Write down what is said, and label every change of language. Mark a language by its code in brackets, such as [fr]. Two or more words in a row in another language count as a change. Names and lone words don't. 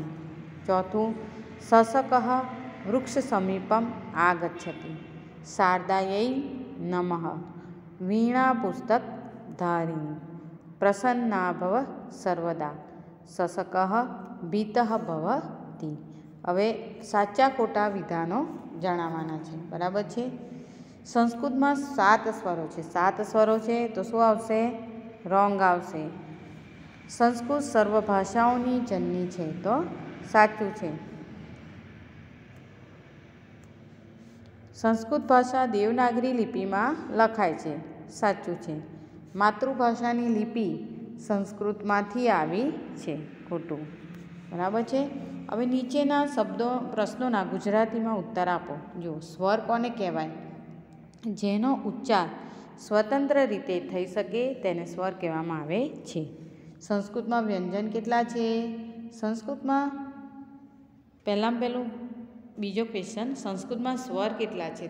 [sa] चौथुं शशकः वृक्षसमीपम् आगच्छति। शारदायै नमः। वीणा पुस्तकधारिणी। प्रसन्ना भव सर्वदा। शशकः भीतः भवति। [gu] હવે સાચા ખોટા વિધાનો જણાવવાના છે, બરાબર છે। સંસ્કૃત માં 7 સ્વરો છે. 7 સ્વરો છે તો શું આવશે? રોંગ આવશે. સંસ્કૃત સર્વ ભાષાઓની જનની છે તો સાચું છે। સંસ્કૃત ભાષા દેવનાગરી લિપિ માં લખાય છે, સાચું છે। માતૃભાષાની લિપિ સંસ્કૃત માંથી આવી છે, ખોટું, બરાબર છે। હવે નીચેના શબ્દો પ્રશ્નોના ગુજરાતીમાં ઉત્તર આપો. જો સ્વર કોને કહેવાય? જેનો ઉચ્ચાર સ્વતંત્ર રીતે થઈ શકે તેને સ્વર કહેવામાં આવે છે. સંસ્કૃતમાં વ્યંજન કેટલા છે? સંસ્કૃતમાં પહેલું બીજો ક્વેશ્ચન, સંસ્કૃતમાં સ્વર કેટલા છે?